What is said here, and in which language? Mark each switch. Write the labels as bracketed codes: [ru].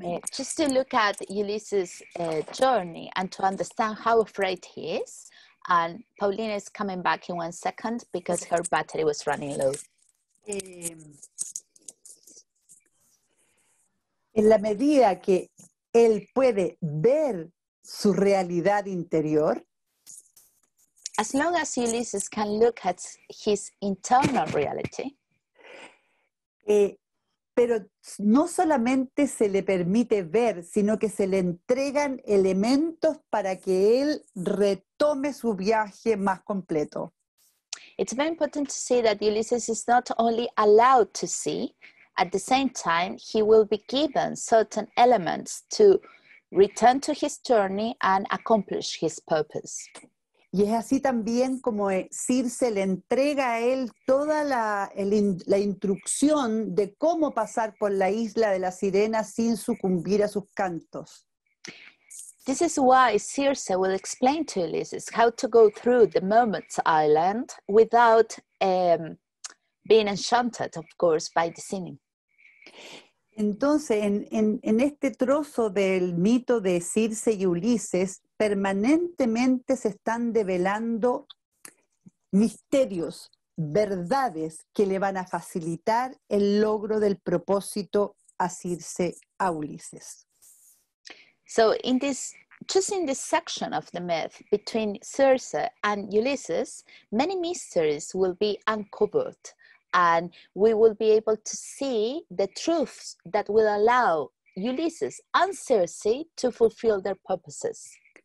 [en] Just to look at Ulysses' journey and to understand how afraid he is. And Paulina is coming back in 1 second because her battery was running low. [es] En la medida que él puede ver su realidad interior, [en] as long as Ulysses can look at his internal reality, [es] pero no solamente se le permite ver, sino que se le entregan elementos para que él retome su viaje más completo. [en] It's very important to see that Ulysses is not only allowed to see, at the same time, he will be given certain elements to return to his journey and accomplish his purpose. [es] Y es así también como Circe le entrega a él toda la instrucción de cómo pasar por la isla de la sirena sin sucumbir a sus cantos. [en] This is why Circe will explain to Ulysses how to go through the Mermaid's Island without being enchanted, of course, by the singing. [es] Entonces, en este trozo del mito de Circe y Ulises, permanentemente se están develando misterios, verdades que le van a facilitar el logro del propósito a Circe, a Ulises. [en] So just in this section of the myth between Circe and Ulysses, many mysteries will be uncovered, and we will be able to see the truths that will allow Ulysses and Circe to fulfill their purposes.